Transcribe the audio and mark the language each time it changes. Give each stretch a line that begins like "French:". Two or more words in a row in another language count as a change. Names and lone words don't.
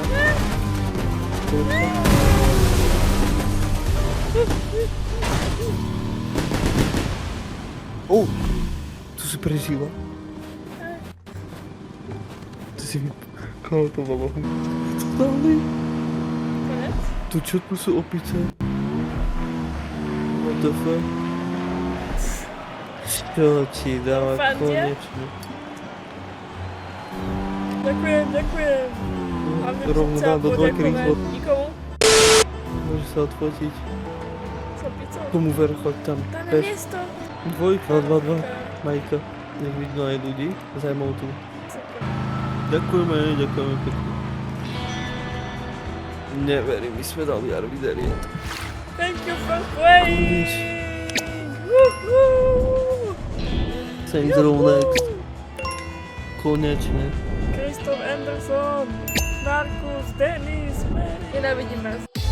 Slovak: Štvorka. Oh! Tu si prežila. Tu si mi... Koho to bolo? Stále? Konec? Tu čo tu sú opice?
English: What the fuck?
Slovak: Čo ti dáva Fandia? konečne? Ďakujem, ďakujem. Hlavne by som Rovno chcela dám do dvojky poďakovať rýchlo. nikomu. Môžeš sa odfotiť. S opicou. Tomu ver, choď tam. Tam je Bež. miesto. Dvojka, 2-2. Majka. Nech vidno aj ľudí. Zajmou tu. Super. Ďakujeme, ďakujeme pekne. Neverím, my sme dali arvideriet.
English: Thank you for playing! Woohoo! Saints Row Next.
Slovak: Konečne. Christoph Anderson, Markus, Dennis, Mary. Nenávidím vás.